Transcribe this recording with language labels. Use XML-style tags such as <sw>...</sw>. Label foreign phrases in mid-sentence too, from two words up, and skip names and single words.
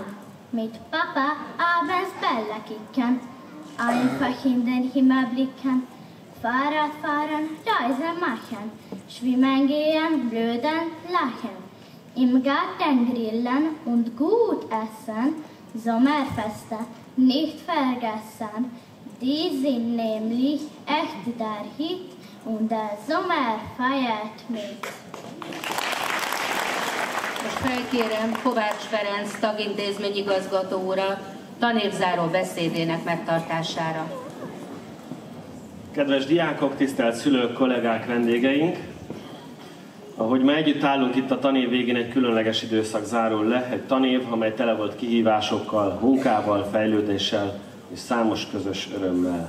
<de>Mit Papa abends Bälle kicken, einfach in den Himmel blicken, Fahrrad fahren, Reisen machen, schwimmen gehen, blöden lachen, im Garten grillen und gut essen, Sommerfeste nicht vergessen. Die sind nämlich echt der Hit und der Sommer feiert mit.</de> <hu>Most felkérem Kovács Ferenc tagintézményigazgató urat tanévzáró beszédének megtartására. Kedves diákok, tisztelt szülők, kollégák, vendégeink! Ahogy ma együtt állunk itt, a tanév végén egy különleges időszak zárul le, egy tanév, amely tele volt kihívásokkal, munkával, fejlődéssel és számos közös örömmel.</hu>